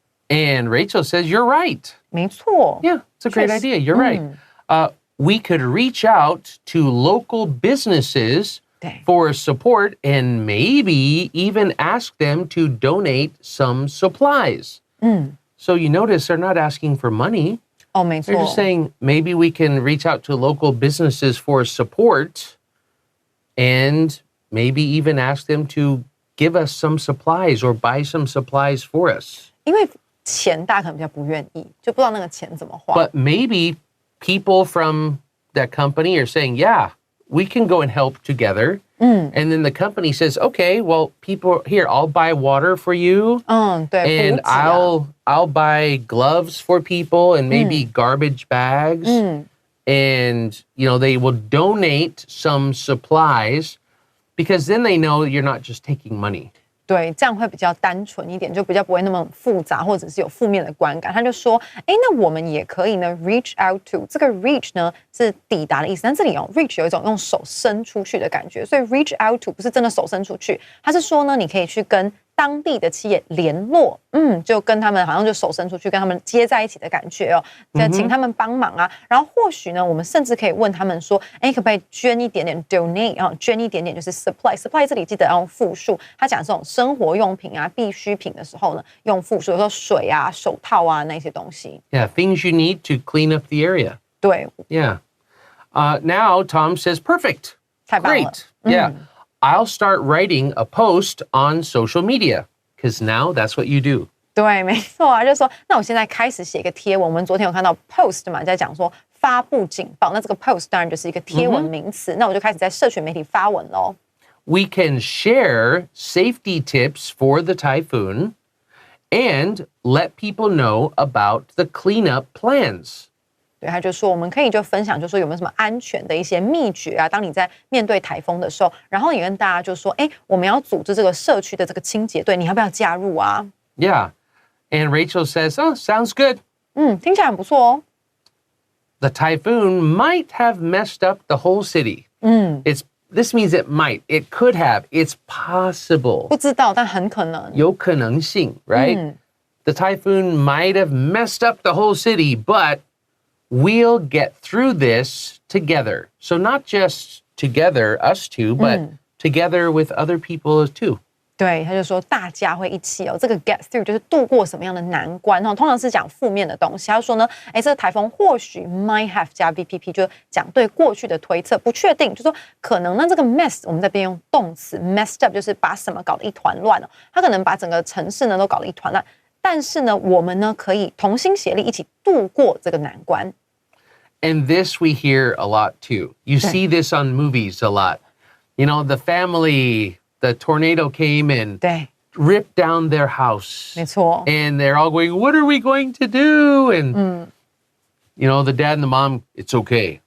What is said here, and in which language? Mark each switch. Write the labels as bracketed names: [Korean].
[English] And Rachel says, you're right. [Chinese] 没错。 [English] Yeah, it's a great idea. You're right. We could reach out to local businesses for support and maybe even ask them to donate some supplies. So you notice they're not asking for money. [Chinese] 没错。 [English] They're just saying maybe we can reach out to local businesses for support and maybe even ask them to give us some supplies or buy some supplies for us. [Chinese] 因为钱大家可能比较不愿意，就不知道那个钱怎么花。 [English] But maybe people from that company are saying, yeah, we can go and help together. And then the company says, okay, well, people here, I'll buy water for you. [Chinese] 对， [English] And [Chinese] 补给啊 [English] I'll buy gloves for people and maybe garbage bags. And, they will donate some supplies because then they know you're not just taking money. [Chinese] 对，这样会比较单纯一点，就比较不会那么复杂，或者是有负面的观感。他就说，那我们也可以呢 [English] reach out to， [Chinese] 这个 reach 呢是抵达的意思，但这里reach 有一种用手伸出去的感觉，所以 reach out to 不是真的手伸出去，他是说呢，你可以去跟当地的企业联络，就跟他们好像就手伸出去，跟他们接在一起的感觉哦，请他们帮忙啊。然后或许呢，我们甚至可以问他们说，可不可以捐一点点 donate 啊？捐一点点就是 supply 这里记得要用复数，他讲这种生活用品啊、必需品的时候呢，用复数，有时候水啊、手套啊那些东西。 [English] Yeah, things you need to clean up the area. [Chinese] 对， [English] Yeah. Now Tom says, perfect. [Chinese] 太棒了。 [English] Great. Yeah. I'll start writing a post on social media because now that's what you do. [Chinese] 对，没错啊，就是说，那我现在开始写一个贴文。我们昨天有看到 post 嘛，在讲说发布警报，那这个 post 当然就是一个贴文名词。那我就开始在社群媒体发文喽。 [English] We can share safety tips for the typhoon and let people know about the cleanup plans. [Chinese] 对，他就说我们可以就分享，就说有没有什么安全的一些秘诀啊？当你在面对台风的时候，然后也跟大家就说，我们要组织这个社区的这个清洁队，你要不要加入啊？ [English] Yeah. And Rachel says, oh, sounds good. [Chinese] 听起来很不错哦。 [English] The typhoon might have messed up the whole city. This means it might. It could have. It's possible. [Chinese] 不知道，但很可能。有可能性, [English] right? The typhoon might have messed up the whole city, but we'll get through this together. So not just together, us two, but together with other people too. [Chinese] 对，他就说大家会一起哦。这个 [English] get through [Chinese] 就是度过什么样的难关哦，通常是讲负面的东西。他就说呢，这个台风或许 [English] might have [Chinese] 加 VPP， 就讲对过去的推测，不确定，就说可能。那这个 mess 我们这边用动词 [English] messed up， [Chinese] 就是把什么搞得一团乱哦。他可能把整个城市呢都搞得一团乱，但是呢，我们呢可以同心协力一起度过这个难关。 [English] And this we hear a lot too. You see this on movies a lot. The family, the tornado came and [Chinese] 对， [English] ripped down their house. [Chinese] 没错。 [English] And they're all going, what are we going to do? And, the dad and the mom, it's okay.